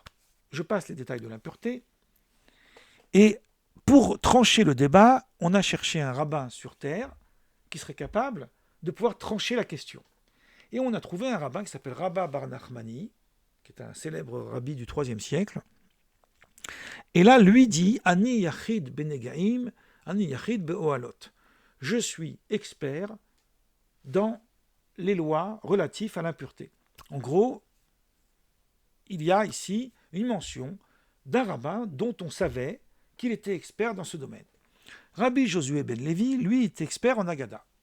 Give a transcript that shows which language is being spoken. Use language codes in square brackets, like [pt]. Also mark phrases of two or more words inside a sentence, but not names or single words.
[fr] Je passe les détails de l'impureté. Et pour trancher le débat, on a cherché un rabbin sur terre qui serait capable de pouvoir trancher la question. Et on a trouvé un rabbin qui s'appelle Rabba bar Nachmani, qui est un célèbre rabbi du IIIe siècle. Et là, lui dit « [he] אני יחיד בנגעים, אני יחיד באהלות ». [fr] Je suis expert dans les lois relatives à l'impureté. En gros, il y a ici une mention d'un rabbin dont on savait qu'il était expert dans ce domaine. Rabbi Josué ben Lévi, lui, est expert en Agada.